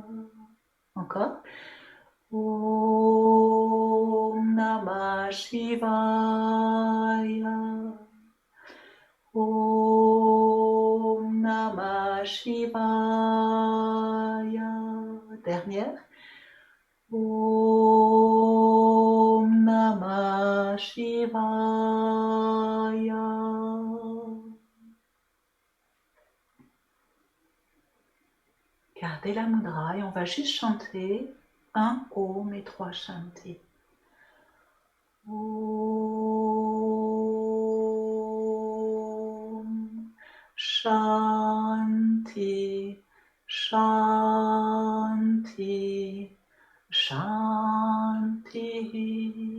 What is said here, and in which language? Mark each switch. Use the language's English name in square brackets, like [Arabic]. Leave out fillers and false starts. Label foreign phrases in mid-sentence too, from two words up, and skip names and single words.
[Sanskrit] Encore. Om Namah Shivaya. Namah Shivaya. Dernière. Om Namah Shivaya. [French] Gardez la mudra et on va juste chanter un Om et 3 Shanti. [Sanskrit] Om Shanti, Shanti, Shanti.